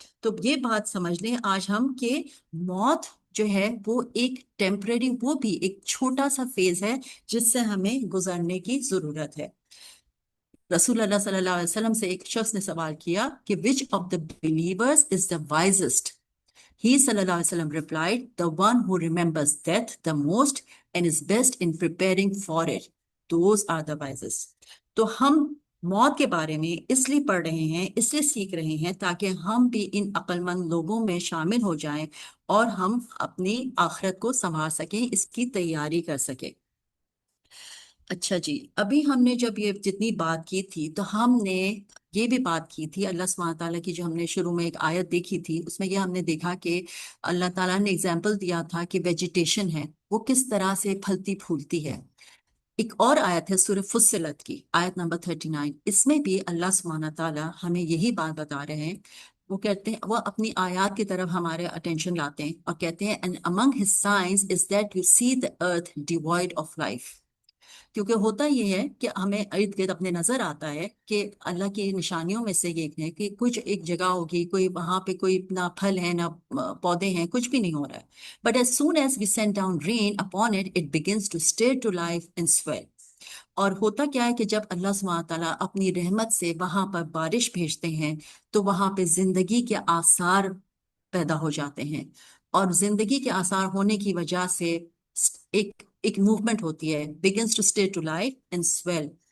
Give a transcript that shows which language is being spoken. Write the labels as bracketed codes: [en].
[ur] تو یہ بات سمجھ لیں آج ہم کہ موت جو ہے وہ ایک ٹیمپریری، وہ بھی ایک چھوٹا سا فیز ہے جس سے ہمیں گزرنے کی ضرورت ہے. رسول اللہ صلی اللہ علیہ وسلم سے ایک شخص نے سوال کیا کہ [en] which of the believers is the wisest? He [ar] صلی اللہ علیہ وسلم [en] replied, the one who remembers death the most and is best in preparing for it. Those are the wisest. [ur] تو ہم موت کے بارے میں اس لیے پڑھ رہے ہیں، اس لیے سیکھ رہے ہیں تاکہ ہم بھی ان عقل مند لوگوں میں شامل ہو جائیں اور ہم اپنی آخرت کو سنوار سکیں، اس کی تیاری کر سکیں. اچھا جی، ابھی ہم نے جب یہ جتنی بات کی تھی تو ہم نے یہ بھی بات کی تھی اللہ سبحانہ تعالیٰ کی، جو ہم نے شروع میں ایک آیت دیکھی تھی اس میں یہ ہم نے دیکھا کہ اللہ تعالیٰ نے اگزامپل دیا تھا کہ ویجیٹیشن ہے وہ کس طرح سے پھلتی پھولتی ہے. ایک اور آیت ہے سورہ فصلت کی آیت نمبر 39، اس میں بھی اللہ سبحانہ تعالیٰ ہمیں یہی بات بتا رہے ہیں. وہ کہتے ہیں، وہ اپنی آیات کی طرف ہمارے اٹینشن لاتے ہیں اور کہتے ہیں [en] and among his signs is that you see the earth devoid of life. [ur] کیونکہ ہوتا یہ ہے کہ ہمیں ارد گرد اپنے نظر آتا ہے کہ اللہ کی نشانیوں میں سے ایک ہے کہ کچھ ایک جگہ ہوگی، کوئی وہاں پہ کوئی نہ پھل ہے نہ پودے ہیں، کچھ بھی نہیں ہو رہا ہے. But [en] as soon as we send down rain upon it, it begins to stir to life and swell. [ur] اور ہوتا کیا ہے کہ جب اللہ سبحانہ تعالیٰ اپنی رحمت سے وہاں پر بارش بھیجتے ہیں تو وہاں پہ زندگی کے آثار پیدا ہو جاتے ہیں، اور زندگی کے آثار ہونے کی وجہ سے ایک موومنٹ ہوتی ہے، [en] begins to stay to life and swell.